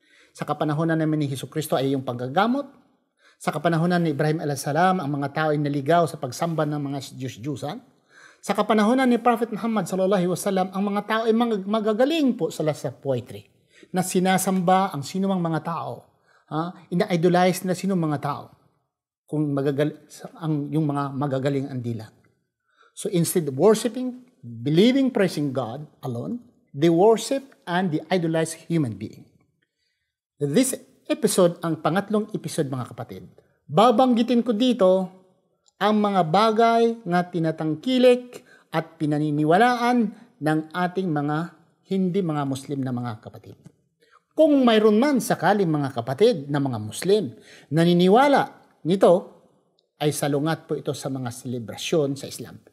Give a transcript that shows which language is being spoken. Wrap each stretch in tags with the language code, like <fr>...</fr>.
<tl>Sa kapanahonan naman ni Jesucristo ay yung paggagamot. Sa kapanahonan ni Ibrahim salam, ang mga tao ay naligaw sa pagsamba ng mga Diyos-Diyusan. Sa kapanahonan ni Prophet Muhammad sallallahu alaihi wasallam, ang mga tao ay magagaling po sa poetry na sinasamba ang sinumang mga tao. Ina-idolize na sinong mga tao kung yung mga magagaling ang dila.</tl> <en>So instead of worshiping, believing, praising God alone, they worship and they idolize human being. This episode,</en> <tl>ang pangatlong episode mga kapatid, babanggitin ko dito ang mga bagay na tinatangkilik at pinaniniwalaan ng ating mga hindi mga Muslim na mga kapatid. Kung mayroon man sakaling mga kapatid na mga Muslim naniniwala nito, ay salungat po ito sa mga selebrasyon sa Islam.</tl>